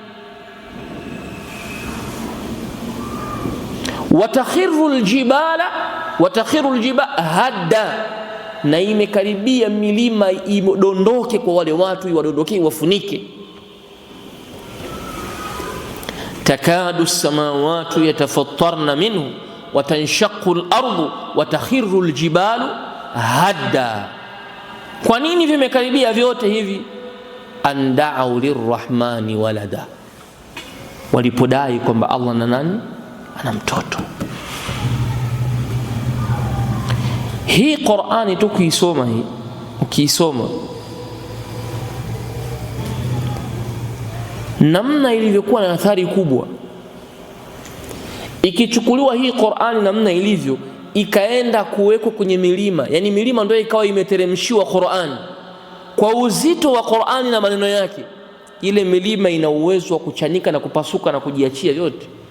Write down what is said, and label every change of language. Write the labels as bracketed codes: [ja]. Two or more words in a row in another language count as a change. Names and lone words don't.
[ar] وتخر الجبال هدا, [sw] na imekaribia milima idondoke kwa wale watu, wadondoke wafunike. [ar] تكاد السماوات يتفطرن منه وتنشق الأرض وتخر الجبال هدا. [sw] Kwa nini vimekaribia vyote hivi? [ar] أن دعوا للرحمن ولدا, [sw] walipodai kwamba Allah na nani ana mtoto. Hii Qur'ani tukisoma, hii ukisoma namna ilivyokuwa na athari kubwa, ikichukuliwa hii Qur'ani namna ilivyo ikaenda kuwekwa kwenye milima, yani milima ndio ikawa imeteremshiwa Qur'ani kwa uzito wa Qur'ani na maneno yake, ile milima ina uwezo wa kuchanika na kupasuka na kujiachia yote.